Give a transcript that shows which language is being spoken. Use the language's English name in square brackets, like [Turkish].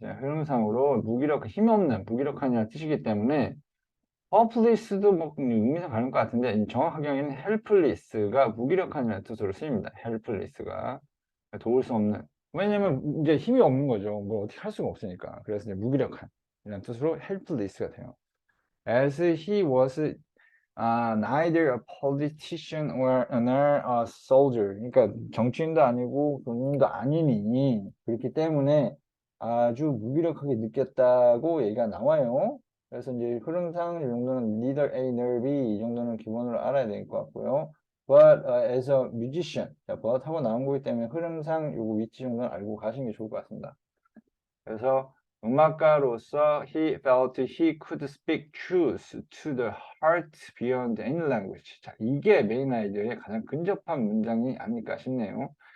[Korean] 흐름상으로 힘없는, 무기력한이라는 뜻이기 때문에 helpless도 뭐 의미상 다른 것 같은데 정확하게 하기에는 helpless가 무기력한이라는 뜻으로 쓰입니다. helpless가 도울 수 없는. 왜냐면 이제 힘이 없는 거죠. 뭐 어떻게 할 수가 없으니까. 그래서 이제 무기력한이라는 뜻으로 helpless가 돼요. [English] As he was neither a politician nor a soldier. [Korean] 그러니까 정치인도 아니고 군인도 아니니 그렇기 때문에 아주 무기력하게 느꼈다고 얘기가 나와요. 그래서 이제 흐름상 이 정도는 neither A nor B 이 정도는 기본으로 알아야 될 것 같고요. [English] But as a musician, [Korean] 자, but 하고 나온 거기 때문에 흐름상 요거 위치 정도는 알고 가시는 게 좋을 것 같습니다. 그래서 음악가로서 [English] he felt he could speak truth to the heart beyond any language. [Korean] 자, 이게 메인 아이디어의 가장 근접한 문장이 아닐까 싶네요.